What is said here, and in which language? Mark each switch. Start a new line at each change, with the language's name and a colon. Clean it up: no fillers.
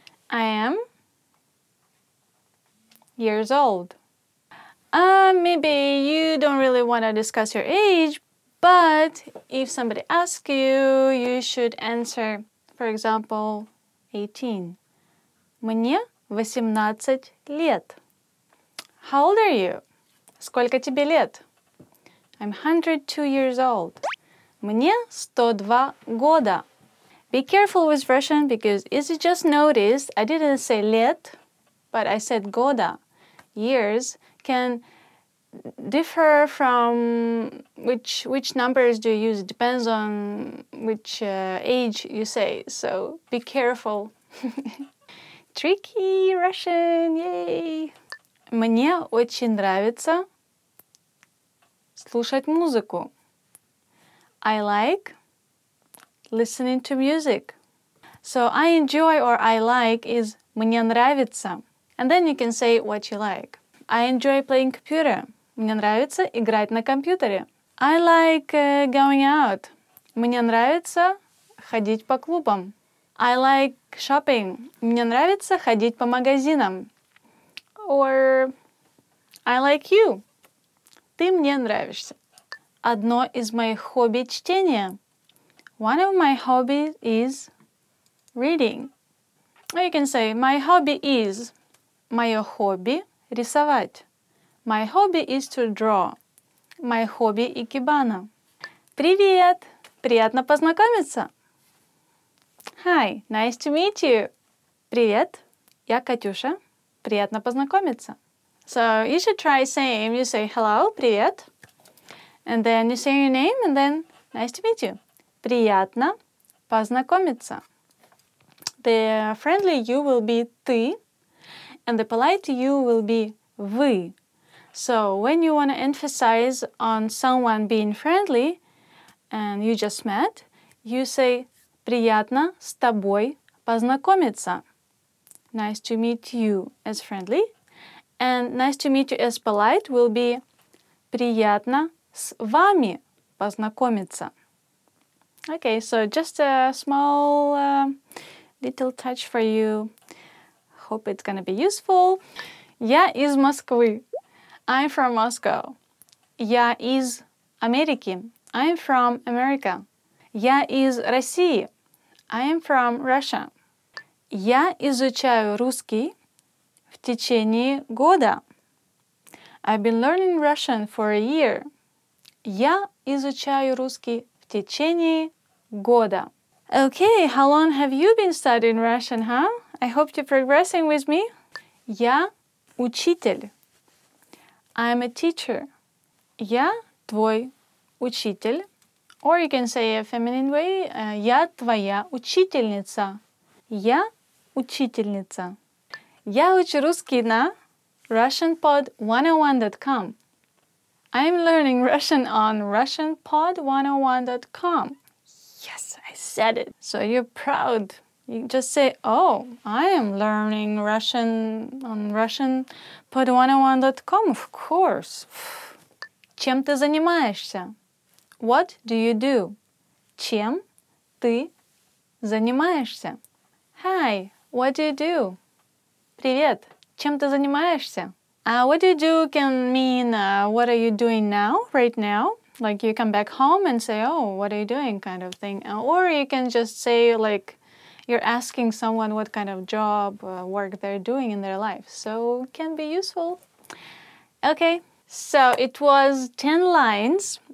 English: I am years old. Maybe you don't really want to discuss your age, but if somebody asks you, you should answer, for example, 18.
Russian: Мне 18 лет.
English: How old are you?
Russian: Сколько тебе лет?
English: I'm 102 years old.
Russian: Мне 102 года.
English: Be careful with Russian because, as you just noticed, I didn't say лет, but I said года. Years can differ from which numbers do you use. It depends on which age you say, so be careful. Tricky Russian, yay!
Russian: Мне очень нравится слушать музыку.
English: I like listening to music. So I enjoy or I like is
Russian: мне нравится.
English: And then you can say what you like. I enjoy playing computer.
Russian: Мне нравится играть на компьютере.
English: I like going out.
Russian: Мне нравится ходить по клубам.
English: I like shopping.
Russian: Мне нравится ходить по магазинам.
English: Or I like you.
Russian: Ты мне нравишься. Одно из моих хобби чтение.
English: One of my hobbies is reading. Or you can say my hobby is.
Russian: Мое хобби рисовать.
English: My hobby is to draw. My hobby икебана.
Russian: Привет! Приятно познакомиться.
English: Hi, nice to meet you.
Russian: Привет, я Катюша. Приятно познакомиться.
English: So you should try same. You say hello, привет. And then you say your name and then nice to meet you.
Russian: Приятно познакомиться.
English: The friendly you will be ты. And the polite you will be вы. So when you want to emphasize on someone being friendly and you just met, you say
Russian: приятно с тобой познакомиться.
English: Nice to meet you as friendly. And nice to meet you as polite will be
Russian: приятно с вами познакомиться.
English: Okay, so just a small little touch for you. Hope it's gonna be useful.
Russian: Я из Москвы.
English: I'm from Moscow.
Russian: Я из Америки.
English: I'm from America.
Russian: Я из России.
English: I am from Russia.
Russian: Я изучаю русский в течение года.
English: I've been learning Russian for a year.
Russian: Я изучаю русский в течение года.
English: Okay, how long have you been studying Russian, huh? I hope you're progressing with me.
Russian: Я учитель.
English: I'm a teacher.
Russian: Я твой учитель.
English: Or you can say a feminine way.
Russian: Я твоя учительница. Я учительница. Я учу русский на RussianPod101.com.
English: I'm learning Russian on RussianPod101.com. Yes, I said it. So you're proud. You just say, oh, I am learning Russian on RussianPod101.com. Of course.
Russian: Чем ты занимаешься?
English: What do you do?
Russian: Чем ты занимаешься?
English: Hi, what do you do?
Russian: Привет, чем ты занимаешься?
English: What do you do can mean what are you doing now, right now? Like you come back home and say, oh, what are you doing kind of thing. Or you can just say like you're asking someone what kind of job, work they're doing in their life. So it can be useful. Okay, so it was 10 lines.